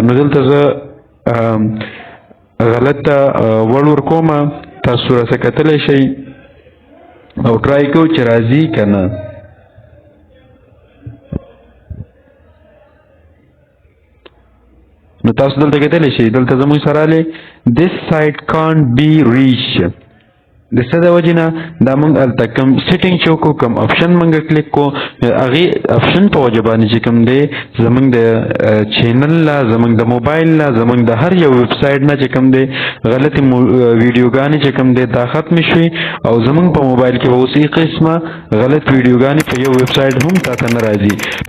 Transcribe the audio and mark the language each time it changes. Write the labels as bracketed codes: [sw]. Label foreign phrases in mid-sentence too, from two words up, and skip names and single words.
[ps] نو دلته زه غلط وړ ورکومه، تاسو راڅه کتلی شئ او ټرای کوو چې راځي که نه. نو تاسو دلته کتلی شئ دلته زموږ سره راغلی [en] this site can't be reached. [ps] د څه د وجې نه دا موږ هلته کوم سیټینګ چې وکړو کوم آپشن موږ کلیک کړو هغې آپشن په وجه باندې چې کوم دی زموږ د چینل نه زموږ د موبایل نه زموږ د هر یو [en] web site [ps] نه چې کوم دی غلطې ویډیوګانې چې کوم دی دا ختمې شوي او زموږ په موبایل کې به اوس هېڅ قسمه غلط ویډیوګانې په یو [en] web site [ps] هم تاته نه راځي.